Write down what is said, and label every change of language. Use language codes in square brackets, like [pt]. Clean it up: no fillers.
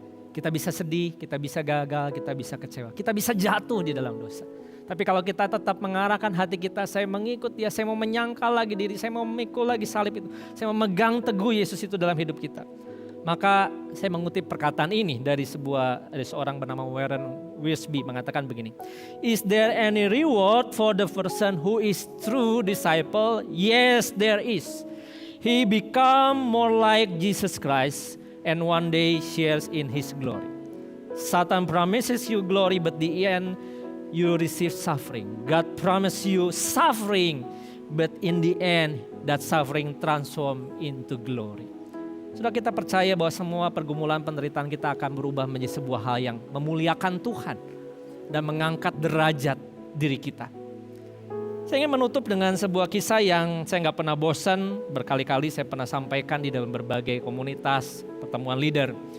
[id] Kita bisa sedih, kita bisa gagal, kita bisa kecewa, kita bisa jatuh di dalam dosa. Tapi kalau kita tetap mengarahkan hati kita, saya mengikut dia, saya mau menyangkal lagi diri, saya mau memikul lagi salib itu, saya mau megang teguh Yesus itu dalam hidup kita. Maka saya mengutip perkataan ini dari seorang bernama Warren Wiersbe mengatakan begini. [en] Is there any reward for the person who is true disciple? Yes, there is. He become more like Jesus Christ and one day shares in his glory. Satan promises you glory, but the end you receive suffering. God promise you suffering, but in the end that suffering transform into glory. [id] Sudah kita percaya bahwa semua pergumulan penderitaan kita akan berubah menjadi sebuah hal yang memuliakan Tuhan dan mengangkat derajat diri kita. Saya ingin menutup dengan sebuah kisah yang saya nggak pernah bosan, berkali-kali saya pernah sampaikan di dalam berbagai komunitas, pertemuan leader.